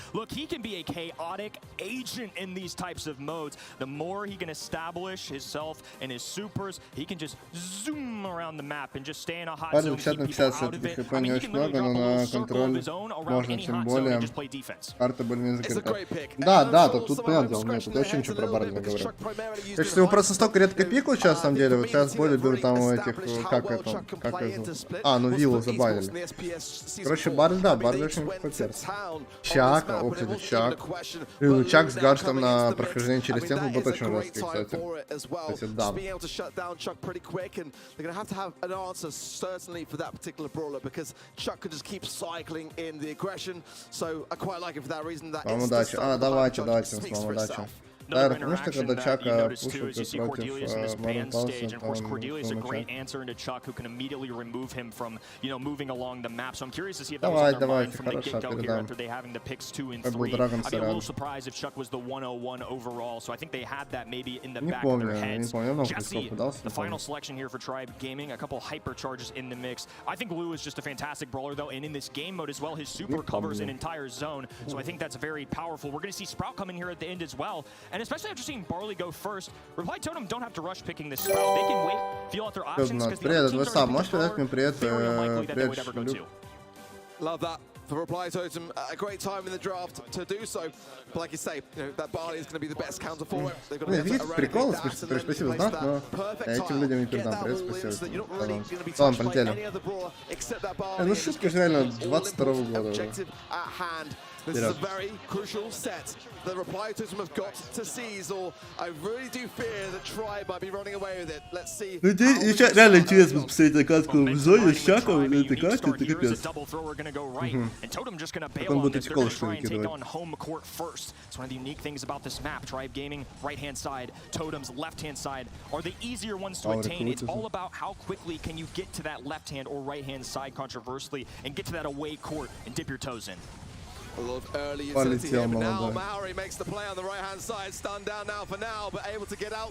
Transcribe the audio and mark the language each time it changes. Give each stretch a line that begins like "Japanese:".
English: Look, he can be a chaotic agent in these types of modes. The more he can establish himself and his supers, he can just zoom around the map and just stay in a hot zone, keep people out of it. I mean, he can literally drop a little circle of his own around any hot zone and just play defense.
Russian: Карта более закрыта. Да, тут понятное дело, нет, тут вообще ничего про Барли не говорю. Так что его просто столько редко пикал сейчас, на самом деле, вот сейчас более беру там у этих, как это... Как это? Ну виллу забанили. Короче, Барли, да, Барли очень поперс. Чак, ох, это Чак. Чак с гаджетом на прохождение через стенку был очень жесткий, кстати. Кстати, да. Вам удачи. Давайте, вам удачи. Да, потому что когда Чака пушит против Бравл Старса,
English: of course, Cornelius a great answer into Chuck, who can immediately remove him from, you know, moving along the map. So I'm curious to see if that was on their mind from the get-go here after they having the picks 2 and 3. I'd be a little surprised if Chuck was the 101 overall. So I think they had that maybe in the back of their heads. Jesse, the final selection here for Tribe Gaming, a couple hypercharges in the mix. I think Lou is just a fantastic brawler though, and in this game mode as well, his super covers an entire zone. So I think that's very powerful. We're going to see Sprout come in here at the end as well, and especially after seeing Barley go first, Reply Totem don't have to rush picking this Sprout. They can wait, feel out their options, because the other teams are very unlikely that they would ever go to. Love that for Reply Totem. A great time in the draft to do so. But like you say, you know, that Barley is going to be the best counter for it. They've got to
Russian: Видите, прикол, спасибо, знак, но я этим людям не передам. Привет, спасибо. Ладно, полетели. Ну, шутка же реально 22-го года уже.
English: This is a very crucial set that Reply Totem have got to seize, or I really do fear that Tribe might be running away with it. Let's see.
Russian: Ну, здесь реально интересно посмотреть катку в зоне с Чаком, этой катки, это капец. Как он будет эти колышки выкидывать.
English: It's one of the unique things about this map. Tribe Gaming, right-hand side, Totem's left-hand side are the easier ones to attain. It's all about how quickly can you get to that left-hand or right-hand side, controversially, and get to that away court and dip your toes in. A lot of early utility here, but now Maori makes the play on the right-hand side, stunned down now for now, but able to get out.